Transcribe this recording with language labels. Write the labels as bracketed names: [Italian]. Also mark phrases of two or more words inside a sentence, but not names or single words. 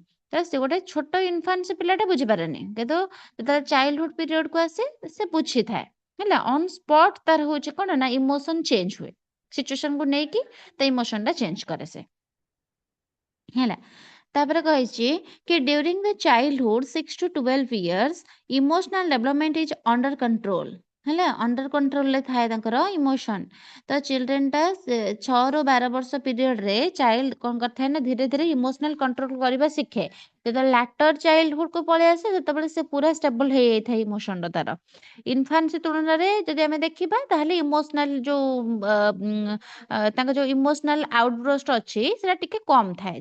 [Odia] ତ ସେ ଗୋଟେ ଛୋଟ ଇନଫାନ୍ସ ପିଲାଟା ବୁଝିପାରେନି, କିନ୍ତୁ ଯେତେବେଳେ [English] childhood period [Odia] କୁ ଆସେ ସେ ବୁଝିଥାଏ। ହେଲା, [English] on spot [Odia] ତାର ହଉଛି କଣ ନା [English] emotion change [Odia] ହୁଏ, ସିଚୁଏସନକୁ ନେଇକି ତା ଇମୋସନ ଟା ଚେଞ୍ଜ କରେ ସେ। ହେଲା, ତାପରେ କହିଛି କି [English] during the childhood 6 to 12 years emotional development is under control। [Odia] ହେଲା, [English] under control [Odia] ଥାଏ ତାଙ୍କର ଇମୋସନ। ତ ଚିଲଡ୍ରେନଟା 6 ରୁ 12 ବର୍ଷ ପିରିୟଡରେ ଚାଇଲ୍ଡ କଣ କରିଥାଏ ନା ଧୀରେ ଧୀରେ [English] emotional control [Odia] କରିବା ଶିଖେ। ଯେତେବେଳେ [English] later childhood [Odia] ପଳେଇ ଆସେ ସେତେବେଳେ ସେ ପୁରା ଷ୍ଟେବଲ ହେଇଯାଇଥାଏ ଇମୋସନଟା ତାର। ଇନଫାନ୍ସି ତୁଳନାରେ ଯଦି ଆମେ ଦେଖିବା ତାହେଲେ ଇମୋସନାଲ ତାଙ୍କ ଯୋଉ [English] emotional outburst [Odia] ଅଛି ସେଟା ଟିକେ କମ ଥାଏ।